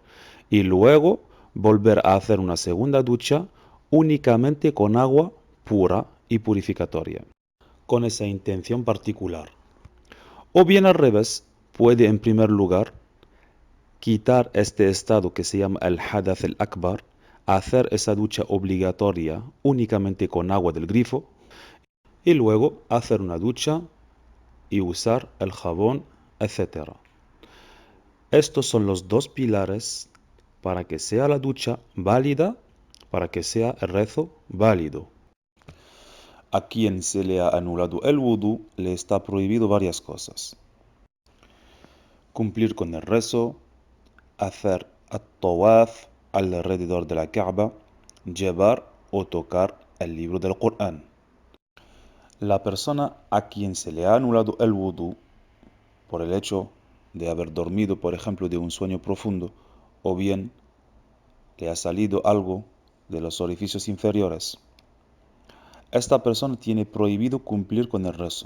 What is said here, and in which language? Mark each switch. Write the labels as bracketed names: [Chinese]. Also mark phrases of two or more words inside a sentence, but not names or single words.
[Spanish] Y luego volver a hacer una segunda ducha únicamente con agua pura y purificatoria, con esa intención particular. O bien al revés, puede en primer lugar quitar este estado que se llama el [Arabic] الحدث الأكبر, [Spanish] hacer esa ducha obligatoria únicamente con agua del grifo y luego hacer una ducha y usar el jabón, etc. Estos son los dos pilares para que sea la ducha válida, para que sea el rezo válido. A quien se le ha anulado el wudu le está prohibido varias cosas. Cumplir con el rezo, hacer at-tawaf alrededor de la Kaaba, llevar o tocar el libro del Corán. La persona a quien se le ha anulado el wudu por el hecho de haber dormido, por ejemplo, de un sueño profundo, o bien le ha salido algo de los orificios inferiores, esta persona tiene prohibido cumplir con el rezo.